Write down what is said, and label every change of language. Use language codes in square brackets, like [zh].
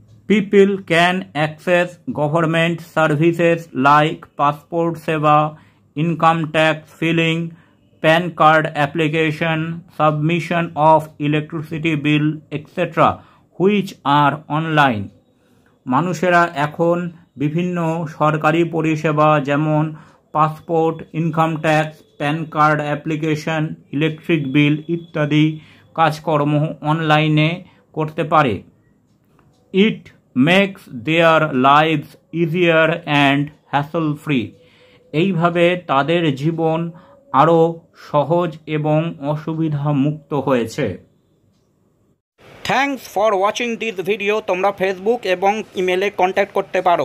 [en] People can access government services like passport seva, income tax filing, PAN card application, submission of electricity bill, etc., which are online. [bn] মানুষেরা এখন বিভিন্ন সরকারি পরিষেবা যেমন passport, income tax, pan card application, electric bill ইত্যাদি কাজকর্ম অনলাইনে করতে পারে। [en] It makes their lives easier and hassle-free. [bn] এইভাবে তাদের জীবন আরও সহজ এবং অসুবিধা মুক্ত হয়েছে। [en] Thanks for watching this video. [bn] তোমরা ফেসবুক এবং ইমেলে কন্ট্যাক্ট করতে পারো।